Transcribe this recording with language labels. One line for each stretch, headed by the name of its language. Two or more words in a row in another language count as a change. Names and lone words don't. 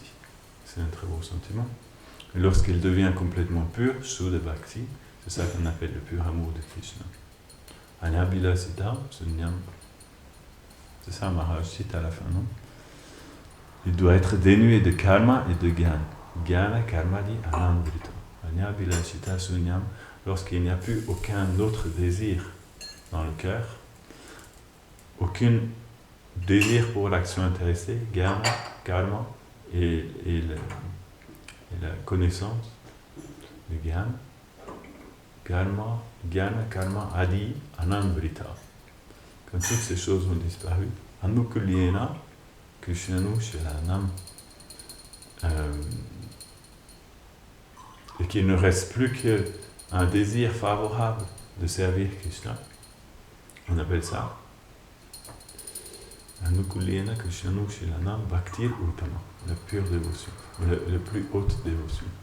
French: C'est un très beau sentiment. Et lorsqu'il devient complètement pur,
Sanskrit: शुद्ध भक्ति,
French: c'est ça qu'on appelle le pur amour de Krishna.
Sanskrit: अन्याभिलाषिता शून्यम्.
French: C'est ça, Maharaj cite à la fin, non? Il doit être dénué de karma et de gyana.
Sanskrit: ज्ञान कर्म dit अनावृत. अन्याभिलाषिता शून्यम्.
French: Lorsqu'il n'y a plus aucun autre désir dans le cœur, aucun désir pour l'action intéressée,
Sanskrit: ज्ञान कर्म
French: et la connaissance, le
Sanskrit: ज्ञान कर्म ज्ञान कर्म आदि अनावृत.
French: Quand toutes ces choses ont disparu,
Sanskrit: आनुकूल्येन कृष्णानुशीलनम्,
French: et qu'il ne reste plus qu'un désir favorable de servir Krishna. On appelle ça
Sanskrit: आनुकूल्येन कृष्णानुशीलनं भक्तिरुत्तमा,
French: la pure dévotion, la plus haute dévotion.